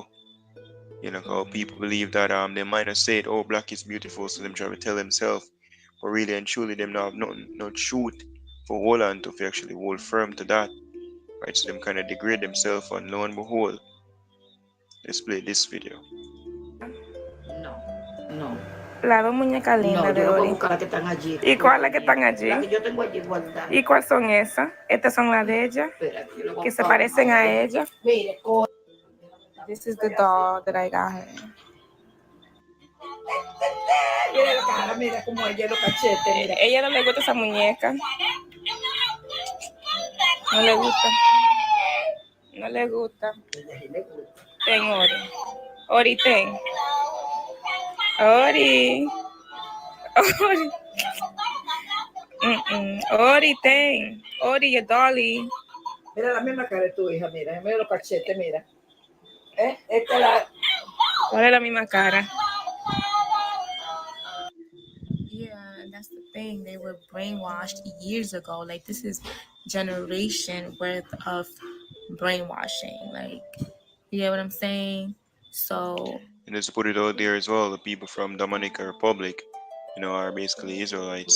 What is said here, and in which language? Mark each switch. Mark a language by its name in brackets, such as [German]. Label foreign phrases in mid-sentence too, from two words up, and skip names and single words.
[English] You know, how people believe that they might have said, oh, black is beautiful, so them try to tell themselves, but really and truly them not have nothing, no truth for hold on to, if you actually hold firm to that. Right, so them kind of degrade themselves, and lo and behold, let's play this video. [Spanish] No, no. La dos muñecas lindas de yo no voy a Ori. buscar la que están allí. ¿Y cuál es la que están La allí? que yo tengo allí guardada. ¿Y cuáles son esas? Estas son las de ella, Espérate, yo lo voy a que se buscar. parecen a ella. Mire, [English] This is the doll that I got her. [Spanish] mira la cara, mira cómo ella los cachetes, mira. Ella no le gusta esa muñeca. No le gusta. No le gusta. Ten, Ori. Ori, ten. Ori. Ori. Ori, ten. Ori, [English] your dolly. [Spanish] Mira la misma cara de tu hija, mira los cachetes, mira. Esta es la... ¿Cuál es la misma cara? [English] Yeah, that's the thing. They were brainwashed years ago. Like, this is generation worth of brainwashing. Like, you get what I'm saying? So, And just to put it out there as well, the people from Dominican Republic, you know, are basically Israelites.